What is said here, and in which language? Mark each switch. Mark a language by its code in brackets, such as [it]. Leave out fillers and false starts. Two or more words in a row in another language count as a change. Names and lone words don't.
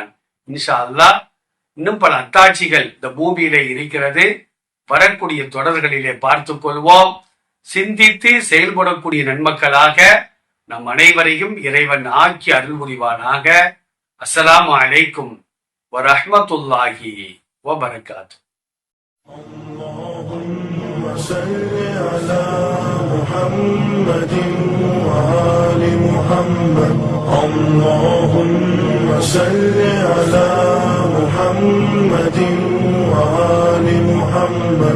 [ar] إن شاء الله [ta] இன்னும் பல அத்தாட்சிகள் இந்த பூமியிலே இருக்கிறது. வரக்கூடிய தொடர்களிலே பார்த்துக் கொள்வோம். சிந்தித்து செயல்படக்கூடிய நன்மக்களாக நம் அனைவரையும் இறைவன் ஆக்கி அருள் புரிவானாக. [ar] السلام عليكم ورحمة الله وبركاته. اللهم صل على محمد وآل محمد. اللهم صل على محمد وآل محمد.